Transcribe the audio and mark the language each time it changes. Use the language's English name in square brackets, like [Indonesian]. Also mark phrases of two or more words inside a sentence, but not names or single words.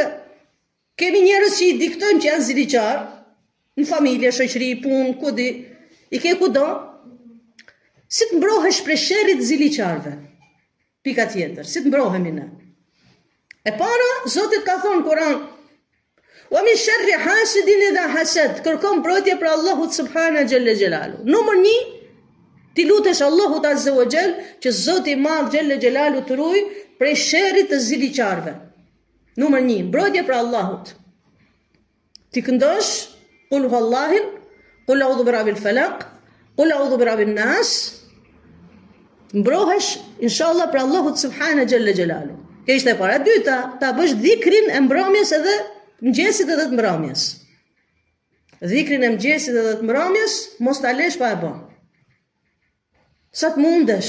[Albanian] Kemi njerëz që i diktojnë që janë ziliqar, në familje, shoqëri, punë, kudi, i ke kudo. Si të mbrohesh prej sherrit ziliqarve? Pika tjetër, si të mbrohemi ne? E para, Zotit ka thonë Kur'an, [Arabic] ومن شر حاسد إذا حسد, [Albanian] kërkon mbrojtje për Allahut [Arabic] سبحانه جل جلاله. [Albanian] Numër 1, ti lutesh Allahut [Arabic] عز وجل [Albanian] që Zoti i Madh [Arabic] جل جلاله [Albanian] të ruaj prej sherrit të ziliqarve. Numër 1, mbrojtje për Allahut. Ti këndosh [Arabic] قل هو الله، قل أعوذ برب الفلق، قل أعوذ برب الناس. [Albanian] Mbrohesh inshallah për Allahut [Arabic] سبحانه جل جلاله. [Albanian] Kjo ishte e para. E dyta, ta bësh dhikrin e mbrëmjes edhe mëngjesit edhe të mbrëmjes. Dhikrin e mëngjesit edhe të mbrëmjes mos ta lesh pa e bën. Sa të mundesh.